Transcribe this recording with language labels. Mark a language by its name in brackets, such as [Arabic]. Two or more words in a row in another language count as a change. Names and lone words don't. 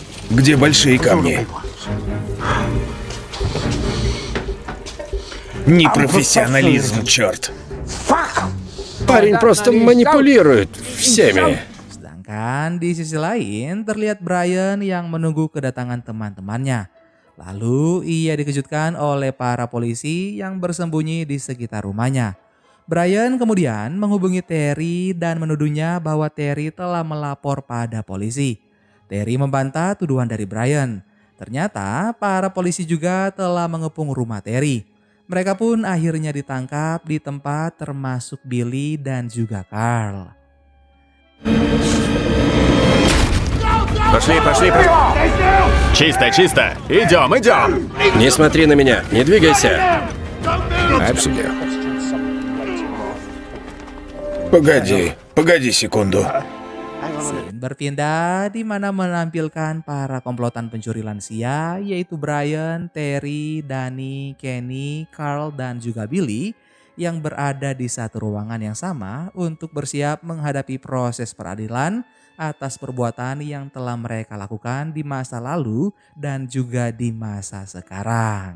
[Russian] Где большие камни? Непрофессионализм, черт. Парень просто манипулирует всеми. [Indonesian] Sedangkan di sisi lain terlihat Brian yang menunggu kedatangan teman-temannya. Lalu ia dikejutkan oleh para polisi yang bersembunyi di sekitar rumahnya. Brian kemudian menghubungi Terry dan menuduhnya bahwa Terry telah melapor pada polisi. Terry membantah tuduhan dari Brian. Ternyata para polisi juga telah mengepung rumah Terry. Mereka pun akhirnya ditangkap di tempat termasuk Billy dan juga Carl. [Russian] Пошли. Чисто. Идем. Не смотри на меня, не двигайся. Обсудим. Погоди секунду. [Indonesian] Scene berpindah di mana menampilkan para komplotan pencuri lansia yaitu Brian, Terry, Danny, Kenny, Carl dan juga Billy yang berada di satu ruangan yang sama untuk bersiap menghadapi proses peradilan atas perbuatan yang telah mereka lakukan di masa lalu dan juga di masa sekarang.